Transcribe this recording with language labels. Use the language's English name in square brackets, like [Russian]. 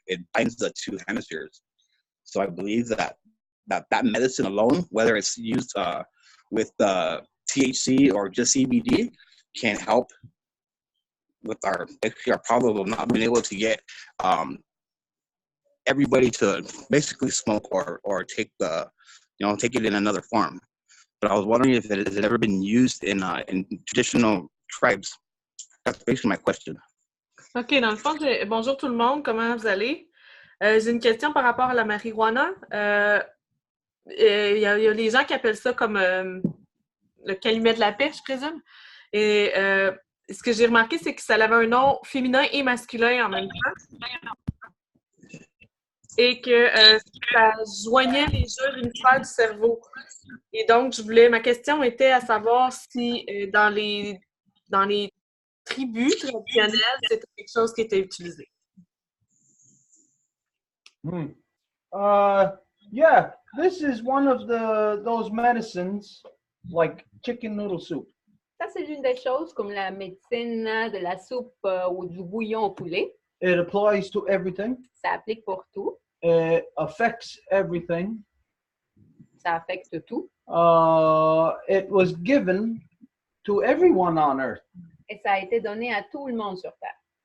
[English] It binds the two hemispheres. So I believe that medicine alone, whether it's used with THC or just CBD, can help with our problem of not being able to get everybody to basically smoke or take take it in another form. But I was wondering if it has ever been used in traditional tribes. That's basically my question. [French] OK, dans le fond, bonjour tout le monde, comment vous allez? J'ai une question par rapport à la marijuana. Il y a les gens qui appellent ça comme le calumet de la paix, je présume. Et ce que j'ai remarqué, c'est que ça avait un nom féminin et masculin en même temps. Et que ça joignait les jeux hémisphères du cerveau. Et donc, ma question était à savoir si dans les tribus traditionnelles, c'était quelque chose qui était utilisé. [English] Yeah, this is one of those medicines like chicken noodle soup. [French] Ça, c'est l'une des choses comme la médecine de la soupe ou du bouillon au poulet. [English] It applies to everything. [French] Ça applique pour tout. [English] It affects everything. [French] Ça affecte tout. [English] It was given to everyone on earth. [French] Et ça a été donné à tout le monde sur Terre.